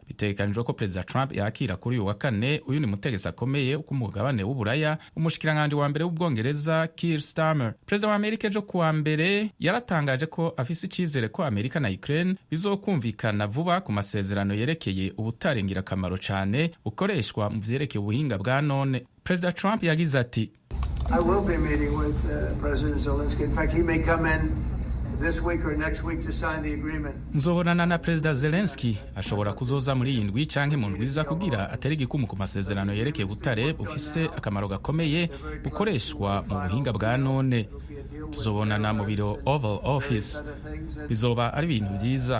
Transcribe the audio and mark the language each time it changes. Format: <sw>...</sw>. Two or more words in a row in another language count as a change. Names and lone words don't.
<rn>Bitegekanijwe ko President Trump yakira kuri uyu wa kane uyu ni mutegetsi akomeye ku mugabane w'Uburaya, umushikiranganje wa mbere w'Ubwongereza Keir Starmer. President wa Amerika ejo kuwa mbere yaratangaje ko afise icizere ko Amerika na Ukraine bizokumvikana vuba ku masezerano yerekeye ubutare ngirakamaro cyane bukoreshwa mu vyerekeye ubuhinga bwa none. President Trump yagize ati,</rn> <en>I will be meeting with President Zelensky. In fact, he may come in this week or next week to sign the agreement.</en> <rn>Nzobonana na President Zelensky, ashobora kuzoza muri iyi ndwi canke mu ndwi iza kugira atari igikumu ku masezerano yerekeye ubutare bufise akamaro gakomeye bukoreshwa mu buhinga bwa none. Tuzobonana mu biro Oval Office. Bizoba ari ibintu vyiza.</rn>